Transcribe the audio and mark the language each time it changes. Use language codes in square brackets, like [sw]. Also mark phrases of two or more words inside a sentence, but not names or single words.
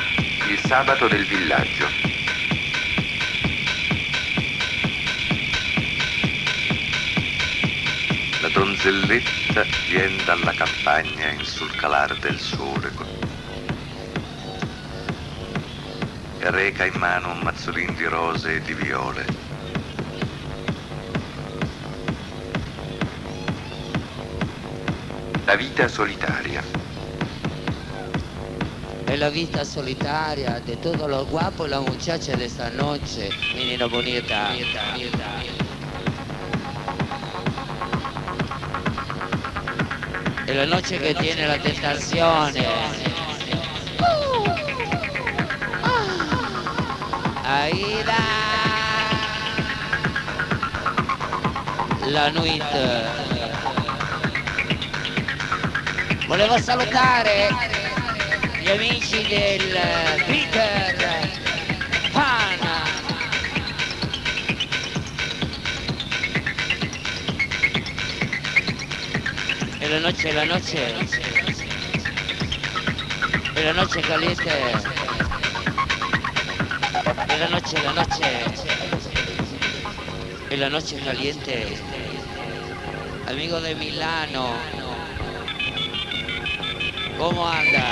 [it] Il sabato del villaggio. La Donzelletta vien dalla campagna in sul calar del sole e reca in mano un mazzolin di rose e di viole. La vita solitaria. [es] Es la vista solitaria de todos los guapos y las muchachas de esta noche, [pt] menina bonita. [es] Es la noche que tiene la tentación. Aida. [fr] La nuit. [it] Volevo salutare gli amici del Peter Pan. [es] E la noche caliente. E la noche caliente. Amigo de Milano. ¿Cómo anda?